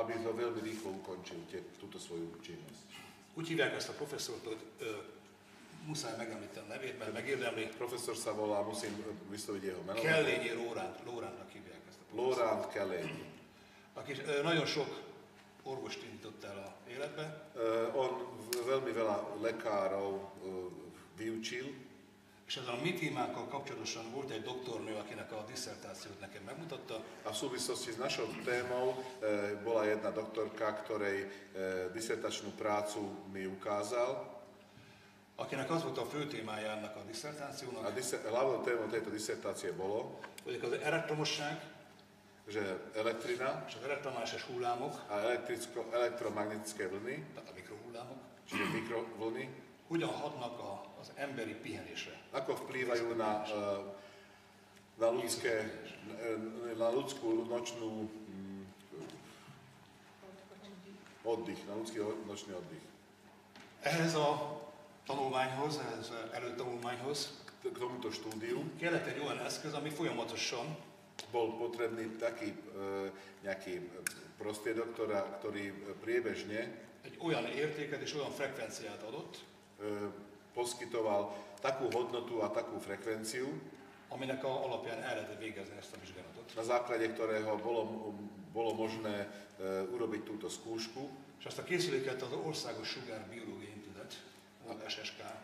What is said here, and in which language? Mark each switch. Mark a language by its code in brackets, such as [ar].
[sk] aby to veľmi rýchlo ukončil túto svoju činnosť. [hu] Úgy hívják ezt a professzort, hogy muszáj megemlíteni a nevét, mert megérdemli. [sk] Profesor sa volá, musím vysloviť jeho meno. [hu] Kellényi Lóránnak hívják ezt a professzort. [sk] Laurent Kellényi. [hu] Aki nagyon sok orvost indított el a életbe, [sk] On veľmi veľa lekárov vyučil. [hu] és ezzel a mi témánkkal kapcsolatosan volt egy doktornő, akinek a disszertációt nekem megmutatta. [sk] A v súvislosti s našou témou bola jedna doktorka, ktorej disertačnú prácu mi ukázal. [hu] Akinek az volt a fő témája ennek a disszertációnak, [sk] A hlavnou témou tejto disertácie bolo, [hu] hogy az elektromosság [sk] že elektrina [hu] és az elektromágneses hullámok, [sk] a elektromagnetické vlny, [hu] tehát a mikrohullámok, [sk] čiže mikrovlny, [hu] hogyan hatnak az emberi pihenésre. [sk] ako vplývajú na ľudskú nočnú oddych, na ľudský nočný oddych. [hu] Ehhez a tanulmányhoz, ehhez előtanulmányhoz [sk] K tomuto štúdiu [hu] kellett egy olyan eszköz, ami folyamatosan [sk] bol potrebný taký nejaký prostriedok, ktorý priebežne [hu] egy olyan értéket és olyan frekvenciát adott, [sk] poskytoval takú hodnotu a takú frekvenciu, [hu] aminek alapján el lehetett végezni ezt a vizsgálatot. [sk] na základe ktorého bolo možné urobiť túto skúšku. [hu] És ezt a készüléket az Országos Sugárbiológiai Intézet, SSK,